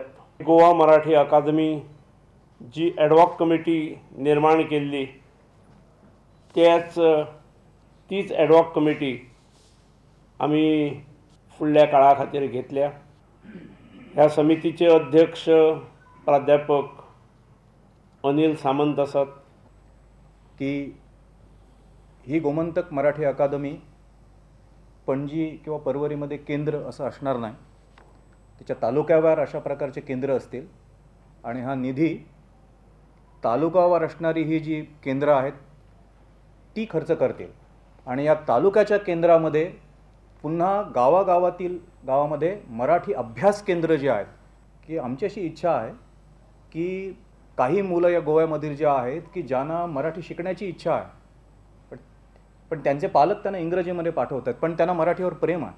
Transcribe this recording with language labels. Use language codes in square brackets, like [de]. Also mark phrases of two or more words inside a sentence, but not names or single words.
[kok] गोवा मराठी अकादमी जी [en] ad hoc committee [kok] निर्माण केल्ली तीच [en] ad hoc committee [kok] आमी फुडल्या काळा खातीर घेतल्या. ह्या समितीचे अध्यक्ष प्राध्यापक अनिल सामंत आसात. [mr] की ही गोमंतक मराठी अकादमी पणजी किंवा परवरीमध्ये केंद्र असं असणार नाही. त्याच्या तालुक्यावर अशा प्रकारचे केंद्र असतील आणि हा निधी तालुकावर असणारी ही जी केंद्र आहेत ती खर्च करतील. आणि या तालुक्याच्या केंद्रामध्ये पुन्हा गावामध्ये मराठी अभ्यास केंद्र जे आहेत की आमची अशी इच्छा आहे की काही मुलं या गोव्यामधील जे आहेत की ज्यांना मराठी शिकण्याची इच्छा आहे पण त्यांचे पालक त्यांना इंग्रजीमध्ये पाठवतात पण त्यांना मराठीवर प्रेम आहे.